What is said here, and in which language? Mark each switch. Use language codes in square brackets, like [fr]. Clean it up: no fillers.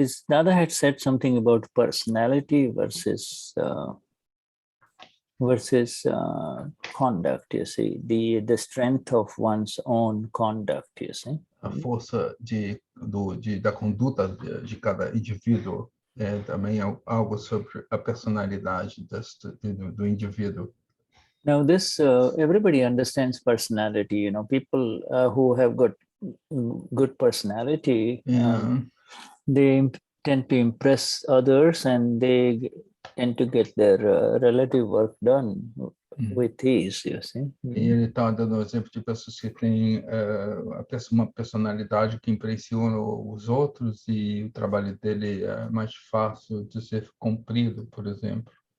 [en] Nada had said something about personality versus versus conduct, you see, the strength of one's own conduct, you see. [pt] A força da conduta de cada indivíduo é também algo sobre a personalidade do indivíduo. [en] Now this, everybody understands personality, you know, people who have got good personality, they tend to impress others and they tend to get their relative work done with ease, you see. [pt] E ele está dando um exemplo de pessoas que têm uma personalidade que impressiona os outros e o trabalho dele é mais fácil de ser cumprido, por exemplo.